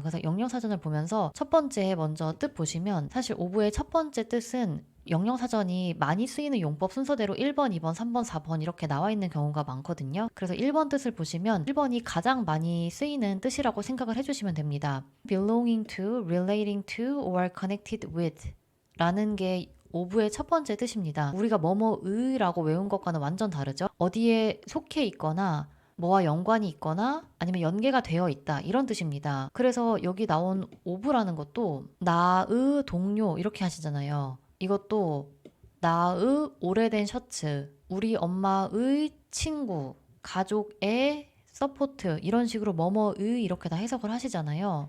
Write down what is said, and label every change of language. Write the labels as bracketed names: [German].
[Korean] 그래서 영영사전을 보면서 첫 번째 먼저 뜻 보시면 사실 오브의 첫 번째 뜻은 영영사전이 많이 쓰이는 용법 순서대로 1번, 2번, 3번, 4번 이렇게 나와 있는 경우가 많거든요. 그래서 1번 뜻을 보시면 1번이 가장 많이 쓰이는 뜻이라고 생각을 해주시면 됩니다. [English] belonging to, relating to, or connected with [Korean] 라는 게 오브의 첫 번째 뜻입니다. 우리가 뭐뭐의라고 외운 것과는 완전 다르죠. 어디에 속해 있거나 뭐와 연관이 있거나 아니면 연계가 되어 있다 이런 뜻입니다. 그래서 여기 나온 오브라는 것도 나의 동료 이렇게 하시잖아요. 이것도 나의 오래된 셔츠, 우리 엄마의 친구, 가족의 서포트 이런 식으로 뭐뭐의 이렇게 다 해석을 하시잖아요.